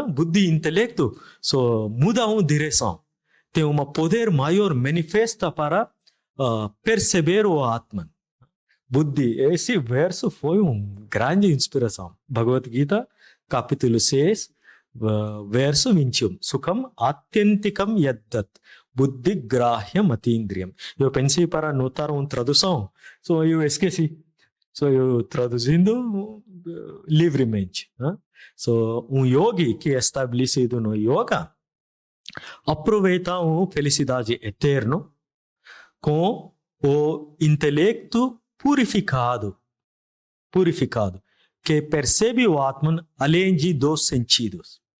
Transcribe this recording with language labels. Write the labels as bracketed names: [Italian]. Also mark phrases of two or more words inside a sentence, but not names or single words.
[Portuguese] Buddhi, intelecto, muda uma direção. Tem um poder maior manifesta para perceber o Atman. Buddhi. Esse verso foi uma grande inspiração. Bhagavad Gita, capítulo 6, verso 21. [Sanskrit] Sukham atyantikam yaddat buddhi grahya matindriyam. [Portuguese] Eu pensei para anotar uma tradução, só eu esqueci. Só eu traduzindo livremente. So, yogi que é estabelecido no yoga aproveita a felicidade eterna com o intelecto purificado, que percebe o Atman além de dos sentidos.